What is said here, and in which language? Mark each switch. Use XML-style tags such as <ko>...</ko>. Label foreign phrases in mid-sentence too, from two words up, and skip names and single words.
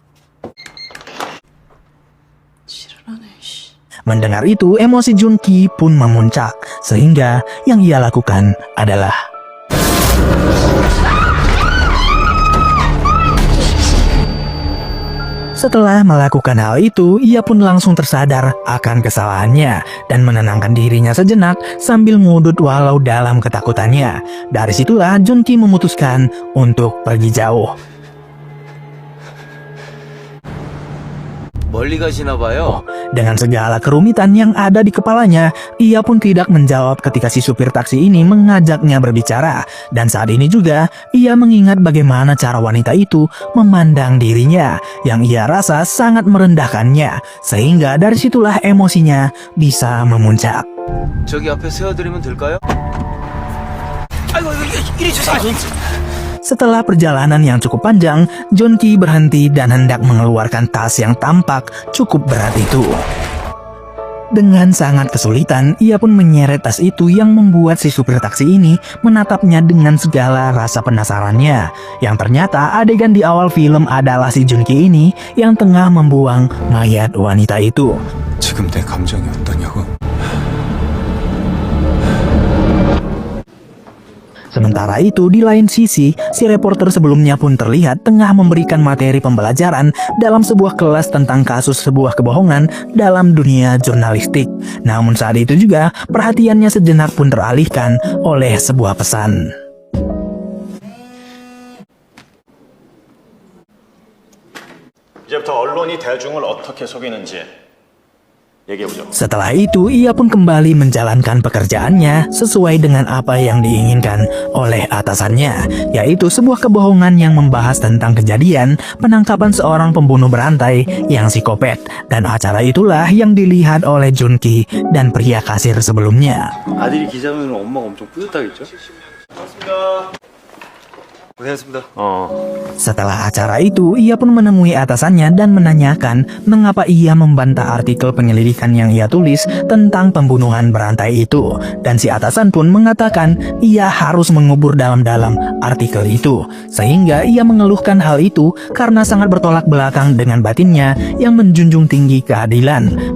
<id>Mendengar itu emosi Junki pun memuncak, sehingga yang ia lakukan adalah setelah melakukan hal itu, ia pun langsung tersadar akan kesalahannya dan menenangkan dirinya sejenak sambil ngudut walau dalam ketakutannya. Dari situlah Junki memutuskan untuk pergi jauh.</id> <ko>멀리 가시나 봐요.</ko> <id>Dengan segala kerumitan yang ada di kepalanya, ia pun tidak menjawab ketika si supir taksi ini mengajaknya berbicara. Dan saat ini juga, ia mengingat bagaimana cara wanita itu memandang dirinya, yang ia rasa sangat merendahkannya. Sehingga dari situlah emosinya bisa memuncak.</id> <ko>저기 앞에 세워드리면 될까요? 아이고, 이리 주세요.</ko> <id>Setelah perjalanan yang cukup panjang, Junki berhenti dan hendak mengeluarkan tas yang tampak cukup berat itu. Dengan sangat kesulitan, ia pun menyeret tas itu yang membuat si supir taksi ini menatapnya dengan segala rasa penasarannya. Yang ternyata adegan di awal film adalah si Junki ini yang tengah membuang mayat wanita itu.</id> <ko>지금 내 감정이 어떠냐고?</ko> <id>Sementara itu di lain sisi, si reporter sebelumnya pun terlihat tengah memberikan materi pembelajaran dalam sebuah kelas tentang kasus sebuah kebohongan dalam dunia jurnalistik. Namun saat itu juga perhatiannya sejenak pun teralihkan oleh sebuah pesan.</id> <ko>이제부터 언론이 대중을 어떻게 속이는지 얘기해보죠.</ko> <id>Setelah itu, ia pun kembali menjalankan pekerjaannya sesuai dengan apa yang diinginkan oleh atasannya, yaitu sebuah kebohongan yang membahas tentang kejadian penangkapan seorang pembunuh berantai yang psikopat. Dan acara itulah yang dilihat oleh Junki dan pria kasir sebelumnya.</id> <ko>아들이 기자면 엄마가 엄청 뿌듯하겠죠? 고생했습니다.</ko> <id>Setelah acara itu, ia pun menemui atasannya dan menanyakan mengapa ia membantah artikel penyelidikan yang ia tulis tentang pembunuhan berantai itu. Dan si atasan pun mengatakan ia harus mengubur dalam-dalam artikel itu. Sehingga ia mengeluhkan hal itu karena sangat bertolak belakang dengan batinnya yang menjunjung tinggi keadilan.</id>